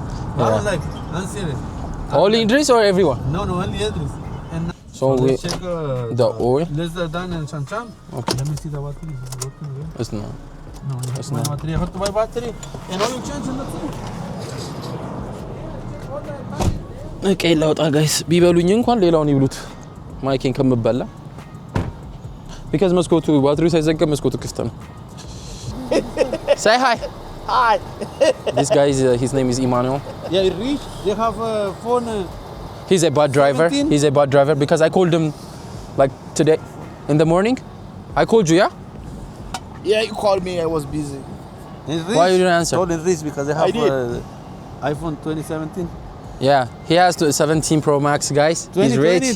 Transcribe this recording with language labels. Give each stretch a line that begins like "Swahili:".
English: I don't like it. I'm serious. Only Idris or everyone? No, only Idris. And So we let's check the oil. let's done in Chanchan. Okay. Let me see the battery. Is it working again? It's not. No, you have to buy battery. You have to buy battery. And all you change in the food.
Amharic: ኦኬ ላውጣ ጋይስ ቢበሉኝ እንኳን ሌላውን ይብሉት ማይኬን ከምበላ because መስኮቱ ባትሪው ሳይዘጋ መስኮቱ ክፍት ነው
English: say hi this guy is his name is Emmanuel Yeah, rich. They have a phone. he's a bad driver 17? because I called him like today in the morning I called you Yeah, you called me. I was busy. Why you didn't answer? Told in rich because they have I did. iPhone 2017. Yeah, he has 17 Pro Max, guys. He's rich.